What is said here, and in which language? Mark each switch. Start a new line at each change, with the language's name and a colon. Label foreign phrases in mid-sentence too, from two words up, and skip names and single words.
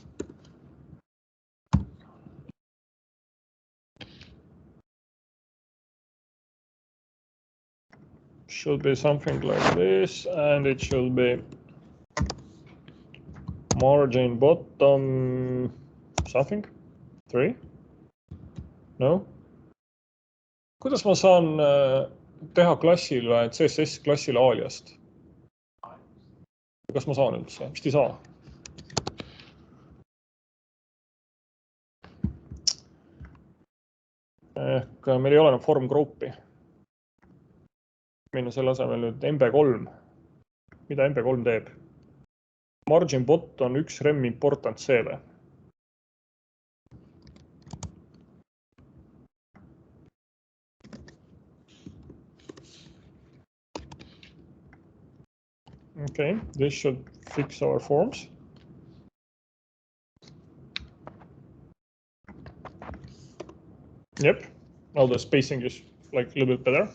English: Should be something like this, and it should be margin bottom something 3.
Estonian: No? Kuidas ma saan teha klassile CSS klassile aliast? Kas ma saan üldse? Vist ei saa. Ehk meil ei ole enam
English: form groupi.
Estonian: Minna selle asemel nüüd MB3. Mida MB3 teeb?
English: Margin bot
Estonian: on üks rem important C-le.
English: Okay, this should fix our forms. Yep, now the spacing is like a little bit better.